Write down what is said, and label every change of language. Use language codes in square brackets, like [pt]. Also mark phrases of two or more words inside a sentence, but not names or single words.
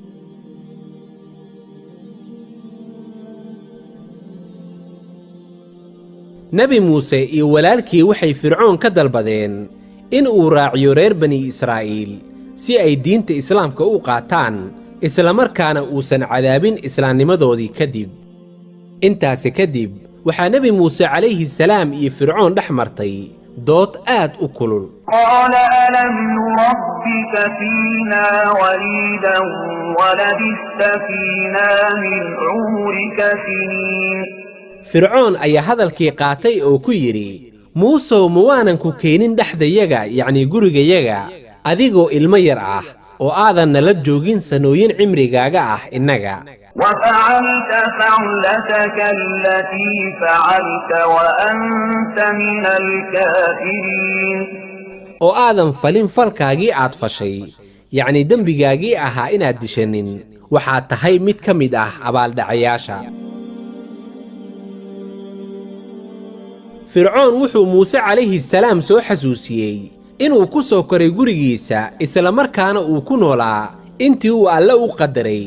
[so] nebi muuse iyo walaalkii waxay fircoon ka dalbadeen in uu raaciyo reer bani israa'iil si ay diinta islaamka u qaataan, islamarkaana uusan cadaabin islaamnimadoodii kadib. intaasi kadib waxaa nebi muuse [ar] عليه السلام [so] iyo fircoon dhex martay dood aad u kulul. [ar] قال ألم نربك فينا وليدا ولبثت فينا من عمرك سنين. [so] fircoon ayaa hadalkii qaatay oo ku yidhi, muusow ma waanan ku keenin dhexdayaga, yacnii gurigayaga, adigoo ilmo yar ah oo aadan nala joogin sanooyin cimrigaaga ah innaga. [ar] وفعلت فعلتك التي فعلت وأنت من الكافرين. [so] oo aadan falin falkaagii aad fashay, yacnii dembigaagii ahaa inaad dishanin, waxaad tahay mid ka mid ah abaaldhacayaasha. fircoon wuxuu muuse [ar] عليه السلام [so] soo xasuusiyey inuu ku soo koray gurigiisa isla markaana uu ku noolaa intii uu alle u qadaray.